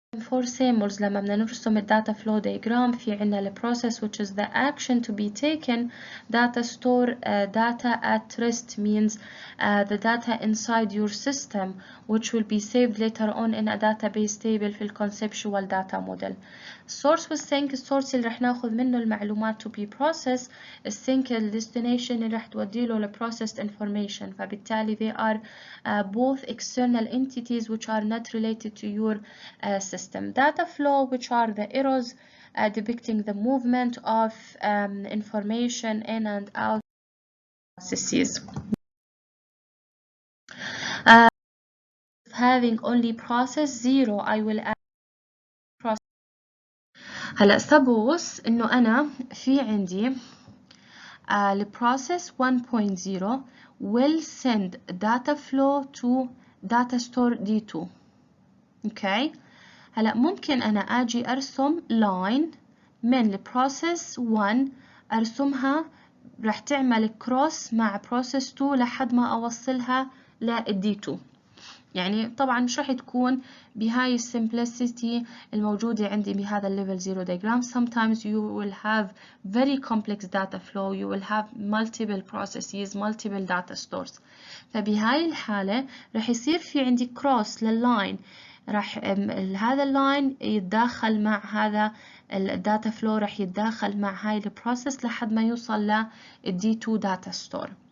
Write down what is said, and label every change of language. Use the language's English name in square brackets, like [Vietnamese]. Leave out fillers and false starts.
[English] For symbols [Arabic] لما بدنا نرسم الداتا [English] flow diagram [Arabic] في عنا ال [English] process which is the action to be taken. Data store data at rest means the data inside your system which will be saved later on in a database table في ال conceptual data model. Source والsink. [Arabic] الsource اللي رح ناخذ منه المعلومات [English] to be processed. [Arabic] الsink ال destination اللي رح توديله ل [English] processed information. فبالتالي they are both external entities which are not related to your system. Data flow, which are the arrows depicting the movement of information in and out processes. Having only process 0, I will add process. [Arabic] هلا suppose إنه أنا في عندي [English] البروسيس 1.0 will send data flow to data store D2. [Arabic] اوكي، هلا ممكن انا اجي ارسم لاين من البروسيس 1 ارسمها راح تعمل كروس مع بروسيس 2 لحد ما اوصلها للدي 2. يعني طبعا مش راح تكون بهاي السمبlicity الموجودة عندي بهذا الليفل 0 diagram. [English] Sometimes you will have very complex data flow, you will have multiple processes, multiple data stores. [Arabic] فبهاي الحالة راح يصير في عندي كروس لللاين، راح هذا اللاين يتداخل مع هذا الداتا فلو، راح يتداخل مع هاي البروسيس لحد ما يوصل للدي 2 data store.